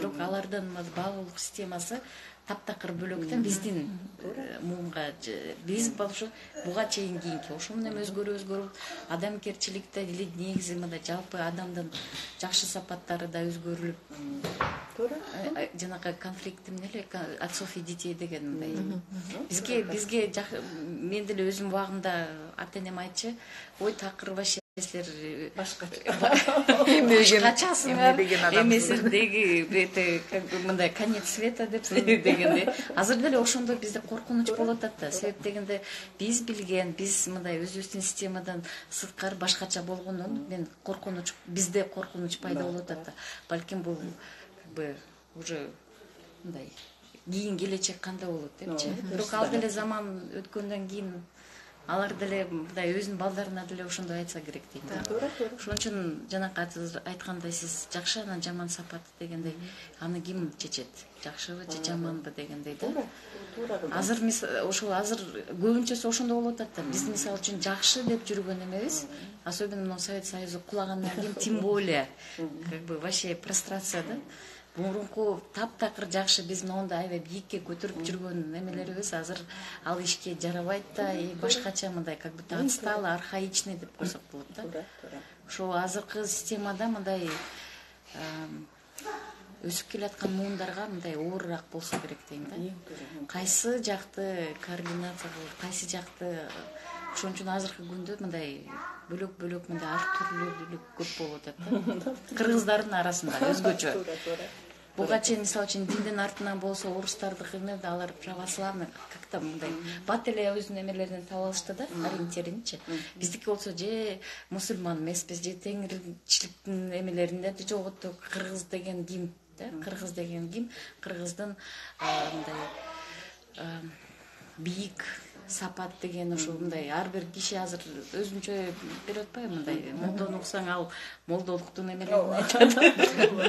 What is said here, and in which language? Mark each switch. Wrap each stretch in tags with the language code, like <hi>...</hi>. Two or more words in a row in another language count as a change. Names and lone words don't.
<ky>Бирок алардын баалуулук системасы таптакыр бөлөк да биздин муунга. Биз болчу буга чейин кийинки ошол менен өзгөрүп, адамгерчиликте негизи мындай жалпы адамдын жакшы сапаттары да өзгөрүлүп, жанагы конфликт эмне эле,</ky> <ru>отцов и детей</ru> <ky>деген мындай. Бизге мен деле өзүм убагында ата энем айтчу, ой такыр вообще силер башкачасыңар, эми сиздеги</ky> <ru>как бы</ru> <ky>мындай</ky> <ru>конец света</ru> <ky>деп дегенде. Азыр деле ошондой бизде коркунуч болуп атат да. Себеп дегенде биз билген, биз мындай өзүбүздүн системадан сырткары башкача болгондон мен коркунуч, бизде коркунуч пайда болуп атат да. Балким бул</ky> <ru>как бы уже</ru> <ky>мындай кийин келечек кандай болот депчи. Бирок ал деле заман өткөндөн кийин алар деле мындай өзүнүн балдарына деле ошондой айтса керек дейм да. Ошон үчүн жанакы айткандай сиз жакшы анан жаман сапат дегендей, аны ким чечет? Жакшыбы же жаманбы дегендей да. Азыр ошол азыр көбүнчөсү ошондой болуп атат да. Биз мисалы үчүн жакшы деп жүргөн эмебиз, особенно мына Совет Союзу кулагандан кийин</ky> <ru>тем более как бы вообще прострация</ru> <ky>да. Мурунку таптакыр жакшы биз моундай аябай бийикке көтөрүп жүргөн эмелерибиз азыр ал ишке жарабайт да, башкача мындай</ky> <ru>как будто отсталый, архаичный</ru> <ky>деп койсок болот да. Ошол азыркы системада мындай өсүп келаткан муундарга мындай оорураак болсо керек дейм да. Кайсы жакты координация кылып, кайсы жакты, ошон үчүн азыркы күндө мындай бөлөк мындай ар түрлүүлүк көп болуп атат да. Кыргыздардын арасында өзгөчө. Буга чейин мисалы үчүн диндин артынан болсо орустардыкыны да алар</ky> <ru>православный как-то</ru> <ky>мындай бат эле өзүнүн эмелерин таап алышты да, ориентиринчи. Биздики болсо же мусулман эмеспиз, же теңирчиликтин эмелеринде жок отто кыргыз деген ким, да? Кыргыз деген ким? Кыргыздын мындай бийик сапат деген ошол мындай ар бир киши азыр өзүнчө берип атпайбы мындай молдону уксаң ал молдолуктун эмелерин айтат.</ky>